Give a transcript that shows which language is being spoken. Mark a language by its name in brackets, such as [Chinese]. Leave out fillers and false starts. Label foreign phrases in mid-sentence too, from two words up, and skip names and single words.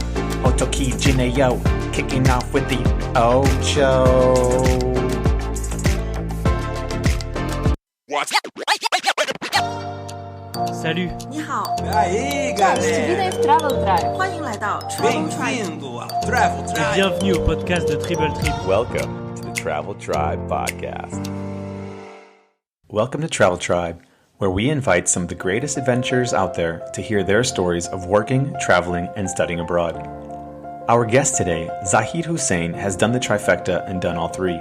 [Korean] 어떻게 지내요? [English] Kicking off with the Ocho. [French] Salut. [Chinese] 你好， [Portuguese] Aí, galera! [Chinese] Travel Tribe，欢迎来到 Travel Tribe。 [Portuguese] Bem-vindo ao Travel [French] Et Tribe! bienvenue au podcast de Triple Trip. [English] Welcome to the Travel Tribe podcast. Welcome to Travel Tribe, where we invite some of the greatest adventurers out there to hear their stories of working, traveling, and studying abroad. Our guest today, Zahid Hussain, has done the trifecta and done all three.